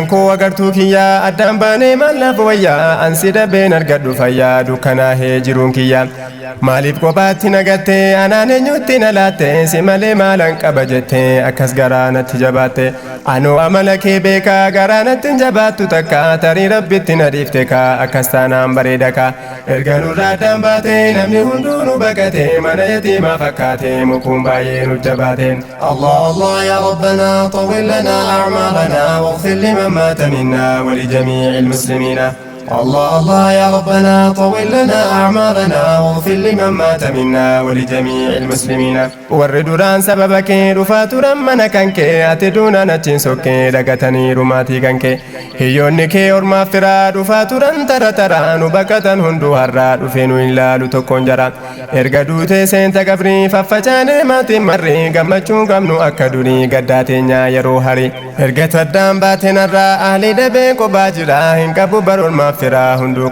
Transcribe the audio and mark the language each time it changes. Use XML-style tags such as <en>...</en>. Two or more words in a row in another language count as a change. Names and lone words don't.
<om>koo agartuu kiyyaa addaan baanee mallaaf wayyaa ansi dabeen argadhu fayyaa dukkanaahee jiruun kiyyaa maaliif kophaatti nagattee anaan eenyutti na laatte si malee maalan qaba jettee akkas garaa natti jabaatte anoo amala kee beekaa garaa natti hin jabaattu takka tarii rabbitti na dhiifte kaa akkas taanaan bareeda kaa erga nurraa addaan baatee namni hunduu nu baqate mana yatiimaa fakkaate mukuun baay'ee nu jabaate</om> <ar>الله الله يا ربنا طول لنا أعمارنا واغفر لمن مات منا ولجميع المسلمين الله الله يا ربنا طول لنا أعمارنا واغفر لمن مات منا ولجميع المسلمين</ar> <om>warri duraan sababa kee dhufaa turan mana kan kee ati duuna nachiin sokkee dagatanii rumaatii kan kee hiyyoonni kee ormaaf firaa dhufaa turan tara taraa nu baqatan hunduu har'aa dhufee nu hin laalu tokkoon jara erga duutee seenta qabrii faffacaanee maatiin marrii gammachuun qabnu akka durii gaddaa teenyaa yeroo hari erga taddaan baateen har'aa ahli dhabee qophaa jira hin qabu barormaaf firaa hunduu</om>